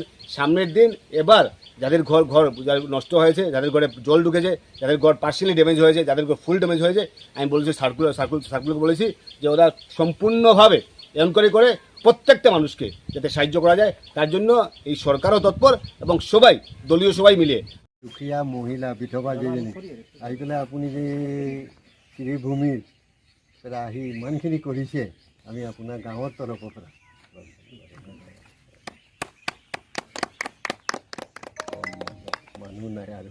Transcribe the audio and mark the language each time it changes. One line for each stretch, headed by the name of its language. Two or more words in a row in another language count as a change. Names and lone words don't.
Bangla: সামনের দিন এবার যাদের ঘর নষ্ট হয়েছে, যাদের ঘরে জল ঢুকেছে, যাদের ঘর
English: partially damage
Bangla: হয়েছে, যাদের ঘর
English: full damage
Bangla: হয়েছে, আমি বলেছি সার্কুলকে বলেছি যে ওরা সম্পূর্ণভাবে এনকোয়ারি করে প্রত্যেকটা মানুষকে যাতে সাহায্য করা যায়, তার জন্য এই সরকারও তৎপর এবং দলীয় সবাই মিলে।
Assamese: দুখীয়া মহিলা বিধৱা যেজনী আহি পেলাই আপুনি যে শ্ৰীভূমিৰ পৰা আহি ইমানখিনি কৰিছে, আমি আপোনাৰ গাঁৱৰ তৰফৰ পৰা মানুহ নাই আৰু